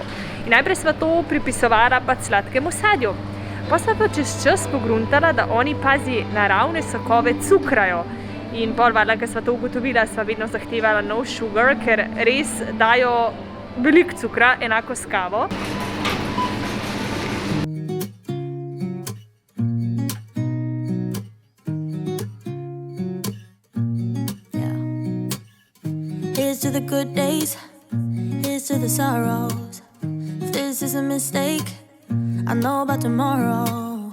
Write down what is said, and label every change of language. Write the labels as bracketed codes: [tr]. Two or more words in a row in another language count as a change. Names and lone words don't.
[sl] In najprej sva to pripisovala pa sladkemu sadju. Pa sva pa čez čas pogruntala, da oni, pazi, naravne sokove cukrajo. In pol valjda, ko sva to ugotovila, sva vedno zahtevala [en] no sugar, [sl] ker res dajo veliko cukra, enako s kavo. [en] Here's to the good days, here's to the sorrows. If this is a mistake, I know about tomorrow.